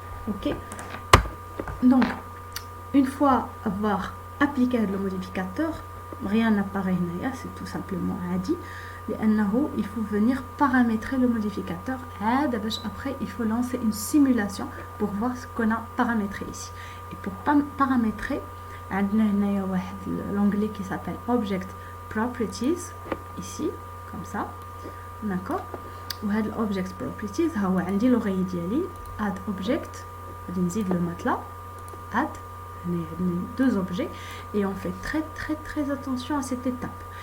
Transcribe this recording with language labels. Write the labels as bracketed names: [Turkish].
[French] OK, donc une fois avoir appliqué le modificateur rien n'apparaît هنايا, c'est tout simplement عادي لانه il faut venir paramétrer le modificateur عاد باش après il faut lancer une simulation pour voir ce qu'on a paramétré ici. Et pour paramétrer [Arabic] عندنا هنايا واحد [French] l'onglet qui s'appelle object properties ici comme ça, d'accord. [Arabic] وهذا object properties ها هو عندي لوغي ديالي add object غادي نزيد le matelas add. [French] هنا عندنا deux objets et on fait très attention à cette étape.